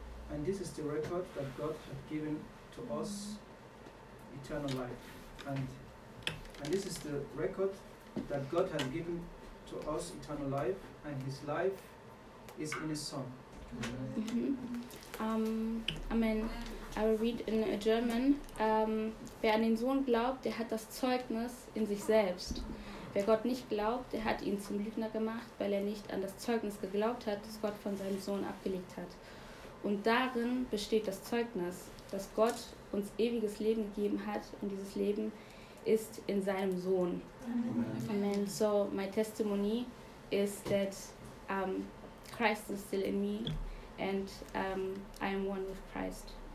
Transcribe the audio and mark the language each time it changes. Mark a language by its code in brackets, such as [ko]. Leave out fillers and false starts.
[en] And this is the record that God hath given to us eternal life. And this is the record that God has given to us eternal life, and his life is in his Son. Mm-hmm. I will read in German. [de] Wer an den Sohn glaubt, der hat das Zeugnis in sich selbst. Wer Gott nicht glaubt, der hat ihn zum Lügner gemacht, weil er nicht an das Zeugnis geglaubt hat, das Gott von seinem Sohn abgelegt hat. Und darin besteht das Zeugnis, dass Gott uns ewiges Leben gegeben hat, und dieses Leben ist in seinem Sohn. Amen. [en] So my testimony is that Christ is still in me, and I am one with Christ.